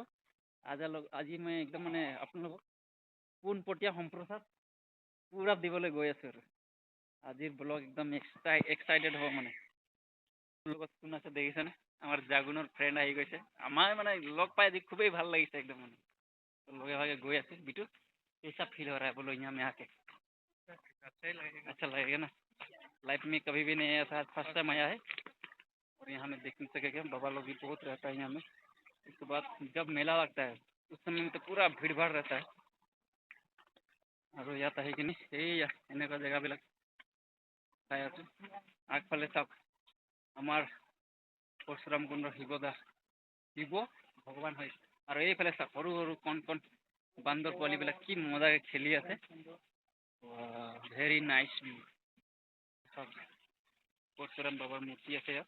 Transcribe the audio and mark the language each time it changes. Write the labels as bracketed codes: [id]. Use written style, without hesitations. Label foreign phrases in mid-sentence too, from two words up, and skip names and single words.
[as] আজি মই একদম মানে আপোনালোকক পোনপটীয়া সম্প্ৰচাৰ পুৰা দিবলৈ গৈ আছোঁ আৰু আজিৰ ব্লগ একদম এক্সাইটেড হ'ব মানে। লগত কোন আছে দেখিছেনে? আমাৰ জাগুনৰ ফ্ৰেণ্ড আহি গৈছে। আমাৰ মানে লগ পাই আজি খুবেই ভাল লাগিছে একদম মানে। [hi] लगे भागे गए ऐसे बिटू कैसा फील हो रहा है बोलो यहाँ में आके? अच्छा लगेगा ना। लाइफ में कभी भी नहीं आया था, [en] first time [hi] आया है और यहाँ में देख नहीं सकेगा। बाबा लोग भी बहुत रहता है यहाँ में। उसके बाद जब मेला लगता है उस समय में तो पूरा भीड़ भाड़ रहता है। और याद है कि नहीं एने का जगह भी [as] চাই আছোঁ। আগফালে চাওক আমাৰ পৰশুৰাম কুণ্ডৰ শিৱ ভগৱান হয়। আৰু এইফালে চাওক সৰু সৰু কণ বান্দৰ পোৱালিবিলাক কি মজাকে খেলি আছে। [en] very nice view. [as] চাওক পৰশুৰাম বাবাৰ মূৰ্তি আছে ইয়াত।